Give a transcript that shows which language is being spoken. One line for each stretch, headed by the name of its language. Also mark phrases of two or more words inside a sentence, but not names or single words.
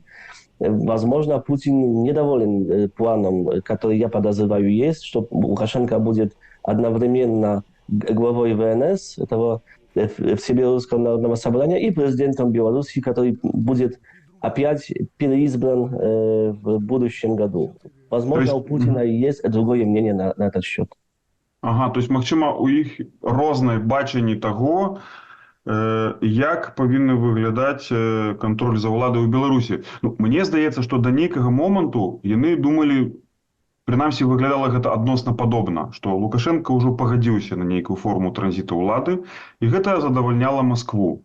Russian: Возможно, Путин недоволен планом, который, я подозреваю, есть, что Лукашенко будет одновременно главой ВНС, этого Всебелорусского народного собрания, и президентом Беларуси, который будет опять переизбран в будущем году. Возможно, у Путина есть другое мнение на этот счет. Ага, то есть,
Belarusian: магчыма, у іх рознае бачанне таго, як павінны выглядаць кантроль за ўладай у Беларусі. Ну, мне здаецца, што да нейкага моманту яны думалі, прынамсі выглядала гэта адносна падобна, што Лукашенко ўжо пагадзіўся на нейкую форму транзіту ўлады, і гэта задавальняла Маскву.